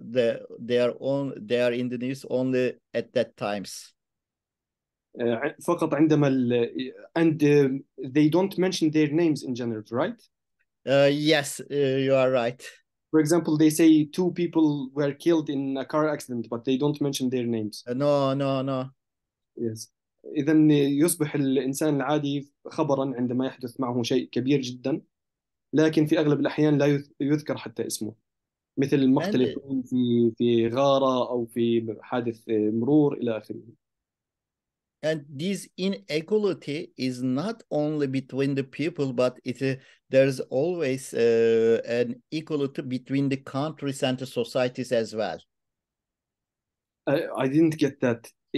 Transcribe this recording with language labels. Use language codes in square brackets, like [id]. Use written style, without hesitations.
[en] They are in the news only at that times. [ar] فقط عندما [en] and they don't mention their names in general, right? Yes, you are right. For example, they say two people were killed in a car accident, but they don't mention their names. No. Yes. [ar] إذا يصبح الإنسان العادي خبرا عندما يحدث معه شيء كبير جدا، لكن في أغلب الأحيان لا يذكر حتى اسمه، مثل مقتل يكون في غارة أو في حادث مرور إلى آخره. [en] And this inequality is not only between the people, but there's always an equality between the countries and the societies as well. I didn't get that.